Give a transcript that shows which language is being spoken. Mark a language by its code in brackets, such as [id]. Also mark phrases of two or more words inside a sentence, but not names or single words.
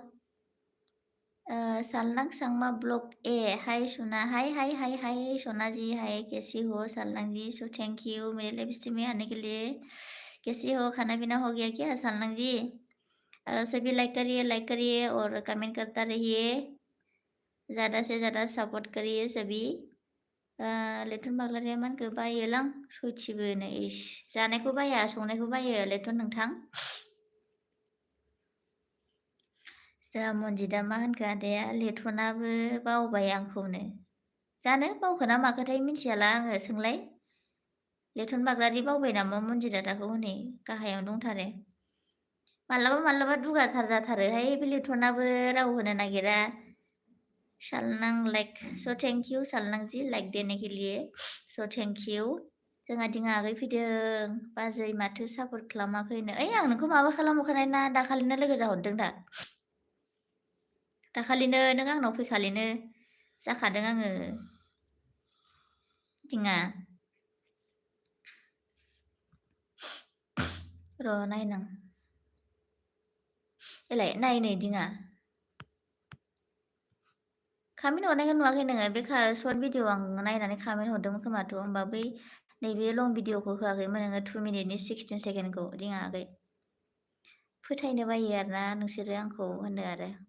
[hi] सालनांग सांमा ब्लॉग हाय सोना हाय सोना जी हाय कैसी हो सालनांग जी [en] so thank you [hi] मेरे लाइव स्ट्रीम में आने के लिए कैसे हो खाना पीना हो गया क्या सालनांग जी सभी लाइक करिए और कमेंट करता रहिए ज़्यादा से ज़्यादा सपोर्ट करिए सभी [brx] लेथन बाग्लारिया मानखो बायोलां सयथिबोनो जानायखौ बाया संनायखौ बायो लेथन नोंथां जोंहा मन्जिदा मा होनखो आदाया लेथनाबो बावबाय आंखौनो जानो बावखोना माखोथाय मिथियाला आङो सोंलाय लेथन बाग्लारि बावबाय नामा मन्जिदा दाखौ हनै गाहायाव दंथारो मालाबा दुगाथार जाथारोहाय बे लेथनाबो राव होनो नागिरा सालनां लाइक [en] so thank you [brx] सालनां जी [hi] लाइक देने के लिए [en] so thank you [brx] जोंहा दिङा आगै फैदों बाजै माथो सापर्ट खालामाखैनो आं नोंखौ माबा खालामहरखानाय ना दाखालिनो लोगो जाहरदों दा दाखालिनो नों आंनाव फैखालिनो जाखादों आङो दिङा र' नायनां एलाय नाय नै दिङा कामेन्ट हरनायखौ नुवाखै नोङो बे [en] short video [brx] आं नायनानै कामेन्ट हरदोंमोन खोमाथ' होमबा बै नैबे लं भिडिअखौ होआखैमोन नोङो 2 मिनिटनि 16 सेकेन्डखौ दिङा आगै फोथायनो बायो आरोना नोंसोरो आंखौ होनो आरो